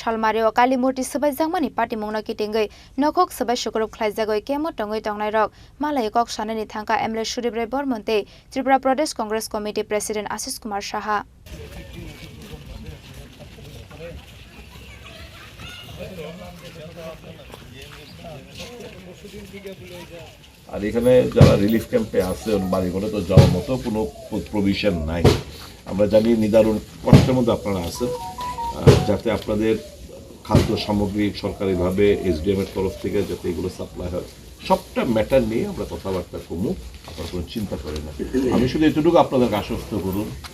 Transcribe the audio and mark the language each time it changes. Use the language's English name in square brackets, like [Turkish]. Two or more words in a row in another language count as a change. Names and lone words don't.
[Kok Borok] Salmario Kalimurti Sibaijakmani party mungna kitingai nokhok sabai sukurup khlaijagoi kemo tongoi tongnai rok malai kok sanani Thangkha MLA Sudip Rai Bormonte Tripura Pradesh Congress Committee President Ashish Kumar Saha [Bangla] আর এখানে যারা রিলিফ ক্যাম্পে আছে বাড়ি ঘরে তো যাওয়ার মতো কোনো প্রভিশন নাই আমরা জানি নিদারুণ কষ্টের মধ্যে আপনারা আছেন যাতে আপনাদের খাদ্য সামগ্রী সরকারিভাবে এসডিএম এর তরফ থেকে যাতে এগুলো সাপ্লাই হয় সবটা ম্যাটার নিয়ে আমরা কথাবার্তা কমু আপনারা কোনো চিন্তা করেন না আমি শুধু এতটুকু আপনাদের আশ্বস্ত করুন